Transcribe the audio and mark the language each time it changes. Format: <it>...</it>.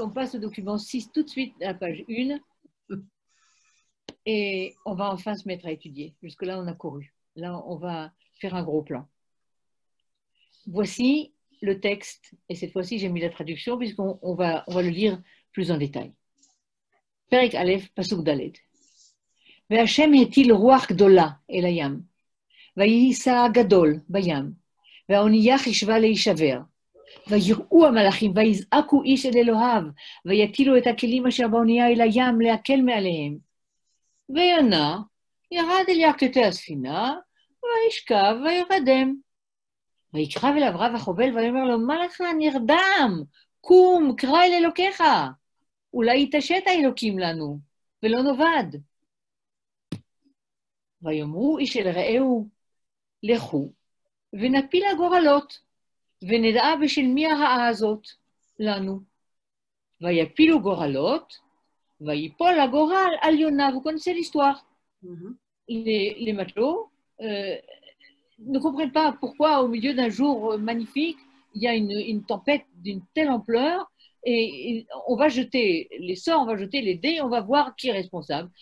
<fr>On passe au document 6 tout de suite à la page 1 et on va enfin se mettre à étudier. Jusque-là, on a couru. Là, on va faire un gros plan. Voici le texte, et cette fois-ci, j'ai mis la traduction puisqu'on va le lire plus en détail.</fr> <he>Perek Aleph, Pasuk Daled. והשם הטיל רוח גדולה אל הים, ויהי סער גדול בים, והאונייה חישבה להישבר. ויראו המלאכים ויזעקו איש אל אלוהיו, ויטילו את הכלים אשר באונייה אל הים להקל מעליהם. ויונה ירד אל ירכתי הספינה, וישכב וירדם. ויקרב אליו רב החובל ויאמר לו, מה לך נרדם? קום, קרא אל אלוקיך. אולי יתעשת האלוקים לנו, ולא נאבד. ויאמרו איש אל רעהו, לכו, ונפיל הגורלות, ונדע בשל מי הרעה הזאת לנו. ויפילו גורלות, Vaïpol agoral al Yona.</he> <fr>Vous connaissez l'histoire. Mhm. Les matelots ne comprennent pas pourquoi, au milieu d'un jour magnifique, il y a une tempête d'une telle ampleur et on va jeter les sorts, on va jeter les dés, on va voir qui est responsable.</fr>